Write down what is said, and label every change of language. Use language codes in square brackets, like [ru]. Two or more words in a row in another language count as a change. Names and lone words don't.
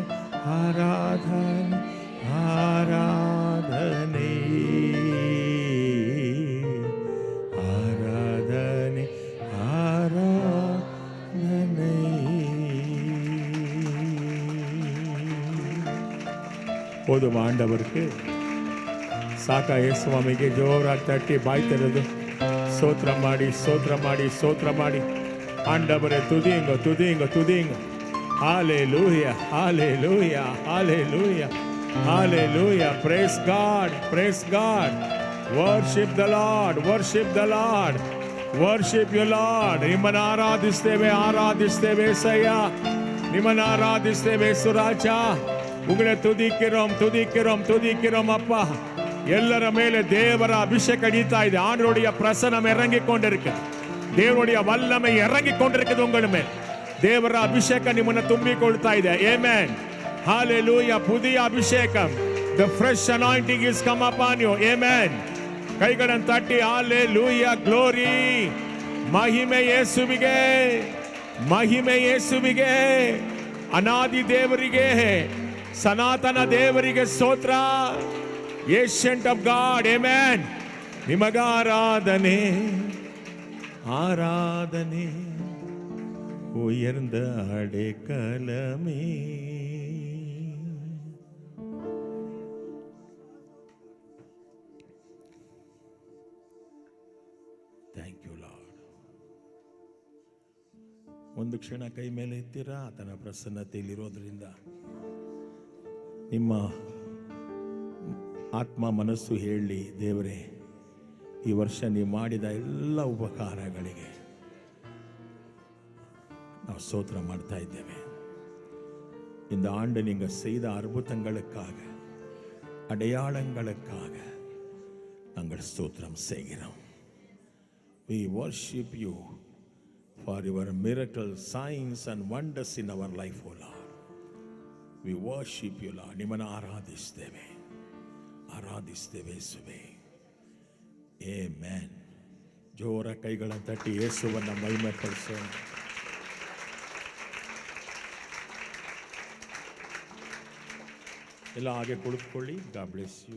[ta] ஆராதனை ஆராதனை ஆராதனை ஆராதனை. போதும் ஆண்டவருக்கு. [kn] ಸಾಕ ಯೇಸುಸ್ವಾಮಿಗೆ ಜೋರಾಗಿ ತಟ್ಟಿ ಬಾಯಿ ತೆರೆದು ಸ್ತೋತ್ರ ಮಾಡಿ ಸ್ತೋತ್ರ ಮಾಡಿ ಸ್ತೋತ್ರ ಮಾಡಿ [ta] ஆண்டவரே துதிங்க துதிங்க துதிங்க. [en] Hallelujah, hallelujah, hallelujah, hallelujah. Praise God, praise God. Worship the Lord, worship the Lord, worship you Lord. [kn] ನಿಮ್ಮನ್ನು ಆರಾಧಿಸ್ತೇವೆ ಆರಾಧಿಸ್ತೇವೆ ಸಯ್ಯ, ನಿಮ್ಮನ್ನು ಆರಾಧಿಸ್ತೇವೆ ಸುರಾಜ. [ta] உங்களை துதிக்கிறோம் துதிக்கிறோம் துதிக்கிறோம் அப்பா. [kn] ಎಲ್ಲರ ಮೇಲೆ ದೇವರ ಅಭಿಷೇಕ ನಡೀತಾ ಇದೆ. [ta] ஆண்டவருடைய பிரசன்னம் இறங்கி கொண்டிருக்கு. தேவனுடைய வல்லமை இறங்கி கொண்டிருக்குது உங்கள் மேல். [kn] ದೇವರ ಅಭಿಷೇಕ ನಿಮ್ಮನ್ನು ತುಂಬಿಕೊಳ್ತಾ ಇದೆ. ಆಮೆನ್, ಹalleluya. [ta] புதிய அபிஷேகம், [en] the fresh anointing is come upon you. [kn] ಆಮೆನ್. ಕೈಗಳನ್ನು ತಟ್ಟಿ ಹalleluya, glory. ಮಹಿಮೆ ಯೇಸುವಿಗೆ, ಮಹಿಮೆ ಯೇಸುವಿಗೆ, ಅನಾದಿ ದೇವರಿಗೆ, ಸನಾತನ ದೇವರಿಗೆ ಸ್ತೋತ್ರ. [en] Ancient of God, amen. [ta] ನಿಮಗಾರಾಧನೆ ஆராதனை உயர்ந்த அடைக்கலமே. [en] Thank you Lord. [kn] ಒಂದು ಕ್ಷಣ ಕೈ ಮೇಲೆ ಎತ್ತೀರಾ? ಆತನ ಪ್ರಸನ್ನತೆಯಲ್ಲಿರೋದ್ರಿಂದ ನಿಮ್ಮ ಆತ್ಮ ಮನಸ್ಸು ಹೇಳಿ, ದೇವರೇ, ಈ ವರ್ಷ ನೀವು ಮಾಡಿದ ಎಲ್ಲ ಉಪಕಾರಗಳಿಗೆ ನಾವು ಸ್ತೋತ್ರ ಮಾಡ್ತಾ ಇದ್ದೇವೆ. [ta] இந்த ஆண்டு நீங்க செய்த அற்புதங்களுக்காக, அடையாளங்களுக்காக நாங்கள் ஸ்தோத்திரம் செய்கிறோம். [en] We worship you for your miracles, signs and wonders in our life, O Lord. We worship you, Lord. [kn] ನಿಮ್ಮನ್ನು ಆರಾಧಿಸ್ತೇವೆ ಯೇಸುವೇ. ಆಮೆನ್. ಜೋರ ಕೈಗಳ ತಟ್ಟಿ ಯೇಸುವನ್ನು ಮಹಿಮೆ ಪಡಿಸೋಣ. ಎಲ್ಲ ಹಾಗೆ ಕುಳಿತುಕೊಳ್ಳಿ. [en] God bless you.